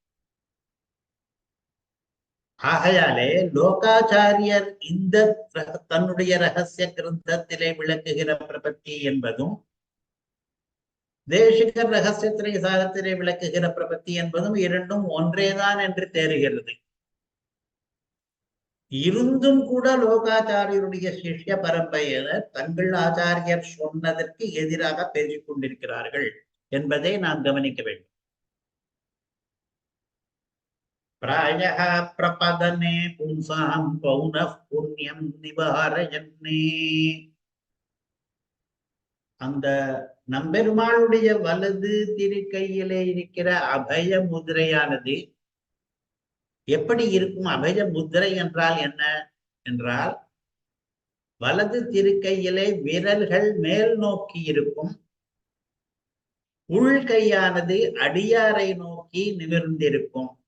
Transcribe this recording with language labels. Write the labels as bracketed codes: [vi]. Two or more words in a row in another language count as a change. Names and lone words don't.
[ta] ஆகையாலே லோகாச்சாரியர் இந்த தன்னுடைய ரகசிய கிரந்தத்திலே விளக்குகிற பிரபத்தி என்பதும், தேசிகர் ரகசியத்திரை சாகத்திலே விளக்குகிற பிரபத்தி என்பதும் இரண்டும் ஒன்றேதான் என்று தெரிகிறது. இருந்தும் கூட லோகாச்சாரியருடைய சிஷ்ய பரம்பரையினர் தங்கள் ஆச்சாரியர் சொன்னதற்கு எதிராக பேசிக் கொண்டிருக்கிறார்கள் என்பதை நாம் கவனிக்க வேண்டும். [sa] प्रायः प्रपदने पुंसां पौनः पुण्यं निवारयन्ने. [ta] அந்த நம்பெருமாளுடைய வலது திருக்கையிலே இருக்கிற அபய முதிரையானது எப்படி இருக்கும்? அபய முதிரை என்றால் என்ன என்றால், வலது திருக்கையிலே விரல்கள் மேல் நோக்கி இருக்கும், உள்கையானது அடியாரை நோக்கி நிமிர்ந்திருக்கும்.